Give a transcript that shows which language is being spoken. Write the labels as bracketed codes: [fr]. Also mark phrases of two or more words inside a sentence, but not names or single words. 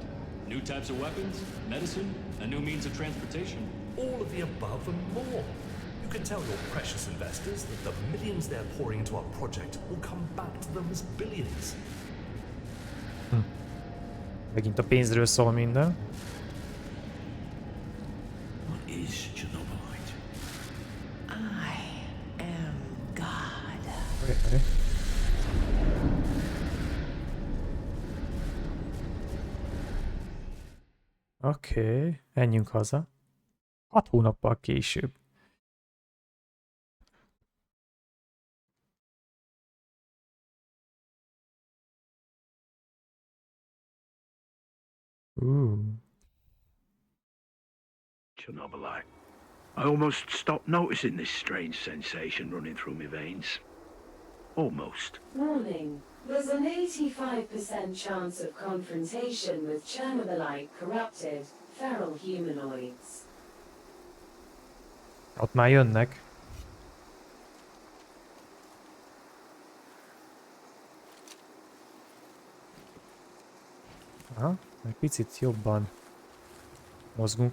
[en] New types of weapons, medicine, a new means of transportation. All of the above and more. You can tell your precious investors that the millions they're pouring into our project will come back to them as billions. [hu] Megint a pénzről szól minden. [en] What is Chernobylite? I am God. [hu] Okay. Oké, menjünk haza. 6 hónappal később. [en] Chernobylite. I almost stopped noticing this strange sensation running through my veins. Almost. Warning. There's an 85% chance of confrontation with Chernobylite corrupted, feral humanoids. [hu] Ott már jönnek. Aha, egy picit jobban mozgunk.